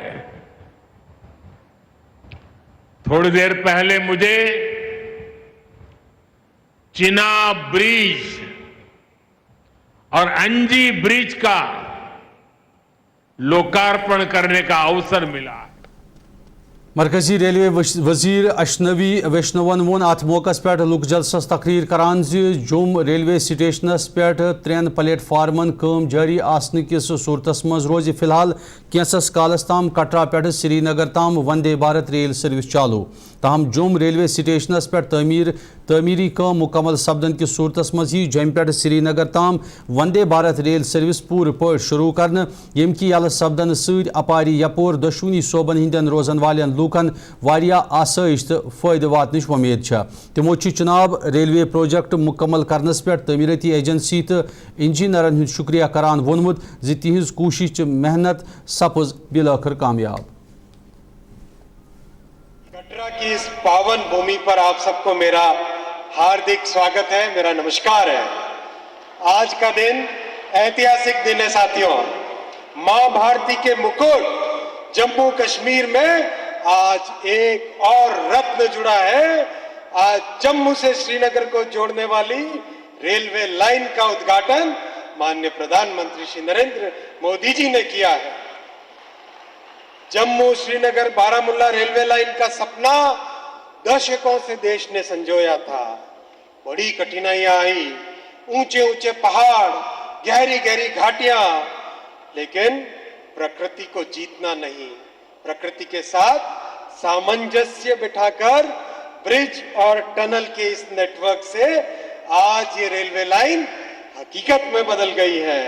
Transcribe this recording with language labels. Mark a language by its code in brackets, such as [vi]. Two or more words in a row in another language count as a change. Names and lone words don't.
[hi] थोड़ी देर पहले मुझे चिनाब ब्रिज और अंजी ब्रिज का लोकार्पण करने का अवसर मिला। [ks] مرکزی ریلوے وزیر اشنوی ویشنون وون ات موقع پہ لک جلسس تقریر کران جوم [en] railway stations [ks] پہ 3 پلیٹ فارمن کام جاری آسن کس صورتس مز روز فی الحال کینسس کالس تام کٹرا پہ سری نگر تام وندے بھارت [en] rail service [ks] چالو تاہم جوم [en] railway stations [ks] پہ تعمیری کام مکمل سپدن کس صورتس مز جم پہ سری نگر تام وندے بھارت [en] rail service [ks] پور پہ شروع کرنے یم کی یل سپدن ست اپاری یپور دشونی صوبن ہندین روزن والن لوکن واریاہ آسائش تو فائدہ واتنچ ومید تمو چناب [en] railway project [ks] مکمل کرنس پہ تعمیراتی ایجنسی تو انجینئرن ہند شکریہ کران وونمت زِ تہذ کوشش محنت سپز بالآخر کامیاب. [hi] कटरा की इस पावन भूमि पर आप सब को मेरा हार्दिक स्वागत है, मेरा नमस्कार है. आज का दिन ऐतिहासिक दिन है साथियों. माँ भारती के मुकुट जम्मू कश्मीर में आज एक और रत्न जुड़ा है. आज जम्मू से श्रीनगर को जोड़ने वाली [en] railway line [hi] का उद्घाटन माननीय प्रधानमंत्री श्री नरेंद्र मोदी जी ने किया है. जम्मू श्रीनगर बारामूला [en] railway line [hi] का सपना दशकों से देश ने संजोया था. बड़ी कठिनाइयाँ आई, ऊँचे ऊँचे पहाड़, गहरी गहरी घाटियाँ, लेकिन प्रकृति को जीतना नहीं, प्रकृति के साथ सामंजस्य बिठा कर ब्रिज और टनल के इस नेटवर्क से आज यह [en] railway line [hi] हक़ीक़त में बदल गई है.